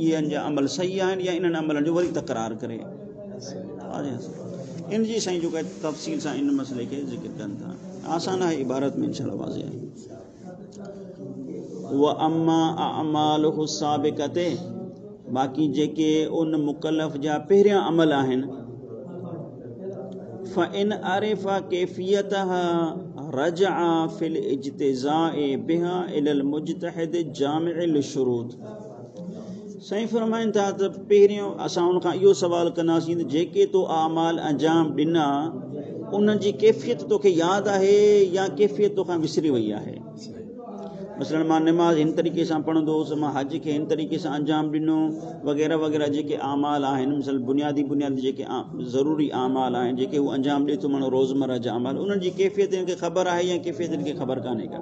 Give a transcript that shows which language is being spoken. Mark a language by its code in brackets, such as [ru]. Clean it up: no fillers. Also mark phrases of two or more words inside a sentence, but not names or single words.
[sd] इहे जा अमल सही आहिनि या इन्हनि अमलनि जो वरी तकरार करे? इन जी साईं जो तफ़सील सां इन मसइले खे ज़िक्र कनि था। आसान आहे, इबारत में इंशाअल्लाह वाज़िह आहे। [ar] وأما أعماله السابقة, [sd] बाक़ी जेके उन मुकल्लफ़ जा पहिरियां अमल आहिनि, [ar] فإن عرف كيفيتها رجع في الاجتزاء بها إلى المجتهد جامع الشروط. [sd] साईं फरमाइनि था त पहिरियों असां उनखां इहो सवाल कंदासीं त जेके तो आमाल अंजाम ॾिना उन्हनि जी कैफ़ियत तोखे यादि आहे या कैफ़ियत तोखां विसरी वई आहे? मसलन मां नमाज़ हिन तरीक़े सां पढ़ंदो हुउसि, मां हज खे हिन तरीक़े सां अंजाम ॾिनो, वग़ैरह वग़ैरह जेके आमाल आहिनि, मिसल बुनियादी जेके ज़रूरी आमाल आहिनि जेके उहो अंजाम ॾिए थो माण्हू रोज़मर्रा जा अमाल, उन्हनि जी कैफ़ियत हिनखे ख़बर आहे या कैफ़ियत हिनखे ख़बर कान्हे का?